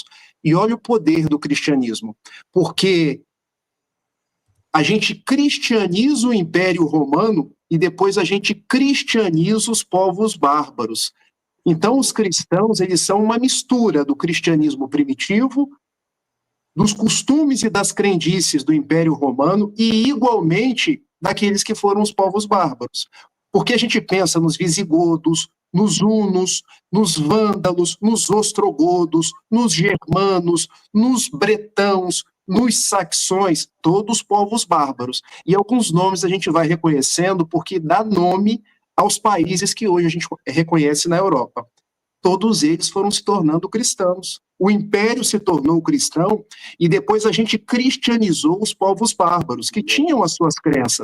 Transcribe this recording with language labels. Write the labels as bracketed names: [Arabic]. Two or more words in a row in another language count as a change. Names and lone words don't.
[Portuguese] E olha o poder do cristianismo, porque a gente cristianiza o Império Romano e depois a gente cristianiza os povos bárbaros. Então, os cristãos, eles são uma mistura do cristianismo primitivo, dos costumes e das crendices do Império Romano e, igualmente, daqueles que foram os povos bárbaros. Porque a gente pensa nos visigodos, nos hunos, nos vândalos, nos ostrogodos, nos germanos, nos bretãos, nos saxões, todos povos bárbaros. E alguns nomes a gente vai reconhecendo porque dá nome aos países que hoje a gente reconhece na Europa. Todos eles foram se tornando cristãos. O Império se tornou cristão e depois a gente cristianizou os povos bárbaros, que tinham as suas crenças.